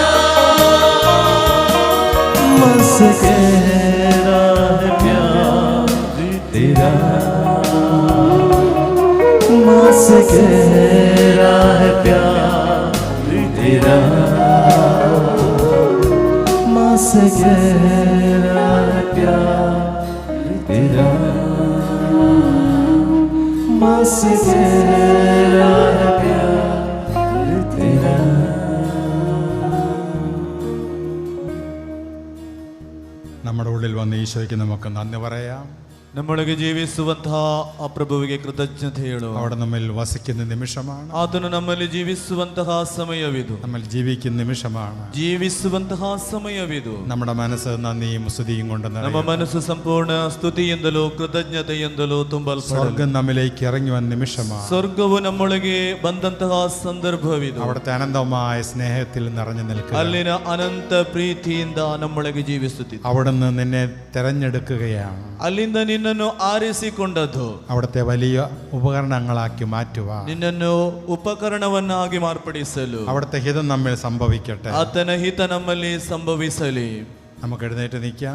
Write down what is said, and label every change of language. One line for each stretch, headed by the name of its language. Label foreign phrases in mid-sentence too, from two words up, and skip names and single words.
Hindi: माँ से गहरा है प्यार तेरा, माँ से गहरा है प्यार तेरा, माँ से गहरा है प्यार तेरा, माँ से गहरा है प्यार तेरा।
Malayalam: നമ്മുടെ ഉള്ളിൽ വന്ന് ഈശോയ്ക്ക് നമുക്ക് നന്ദി പറയാം.
Kannada: ನಮ್ಮೊಳಗೆ ಜೀವಿಸುವಂತಹ ಆ ಪ್ರಭುವಿಗೆ ಕೃತಜ್ಞತೆ ಹೇಳು.
Malayalam: അവിടെ നമ്മിൽ വസിക്കുന്ന നിമിഷമാണ്,
Kannada: ಆತನು ನಮ್ಮಲ್ಲಿ ಜೀವಿಸುವಂತಹ ಸಮಯವಿದು,
Malayalam: നമ്മൾ ജീവിക്കുന്ന നിമിഷമാണ്.
Kannada: ಜೀವಿಸುವಂತಹ ಸಮಯವಿದು.
Malayalam: നമ്മുടെ മനസ്സ് നന്ദിയും സ്തുതിയും കൊണ്ട്
Kannada: ನಮ್ಮ
Malayalam: നിറയും.
Kannada: ಮನಸ್ಸು ಸಂಪೂರ್ಣ ಸ್ತುತಿಯಿಂದಲೂ ಕೃತಜ್ಞತೆಯಿಂದಲೂ ತುಂಬಲ್ಪಡಲಿ.
Malayalam: സ്വർഗം നമ്മിലേക്ക് ഇറങ്ങി വന്ന നിമിഷമാണ്.
Kannada: ಸ್ವರ್ಗವು ನಮ್ಮೊಳಗೆ ಬಂದಂತಹ ಸಂದರ್ಭವಿದು.
Malayalam: അവിടുത്തെ അനന്തമായ സ്നേഹത്തിൽ നിറഞ്ഞു നിൽക്കുക.
Kannada: ಅಲ್ಲಿನ ಅನಂತ ಪ್ರೀತಿಯಿಂದ ನಮ್ಮೊಳಗೆ ಜೀವಿಸುತ್ತಿದೆ.
Malayalam: അവിടുന്ന് നിന്നെ തെരഞ്ഞെടുക്കുകയാണ്.
Kannada: ಅಲ್ಲಿಂದ ನಿನ್ನನ್ನು ಆರಿಸಿಕೊಂಡದ್ದು,
Malayalam: അവിടുത്തെ വലിയ ഉപകരണങ്ങളാക്കി മാറ്റുക.
Kannada: ನಿನ್ನನ್ನು ಉಪಕರಣವನ್ನಾಗಿ ಮಾರ್ಪಡಿಸಲು
Malayalam: അവിടുത്തെ ഹിതം നമ്മിൽ സംഭവിക്കട്ടെ.
Kannada: ಆತನ ಹಿತ ನಮ್ಮಲ್ಲಿ ಸಂಭವಿಸಲಿ.
Malayalam: നമുക്ക് എഴുന്നേറ്റ് നിൽക്കാം.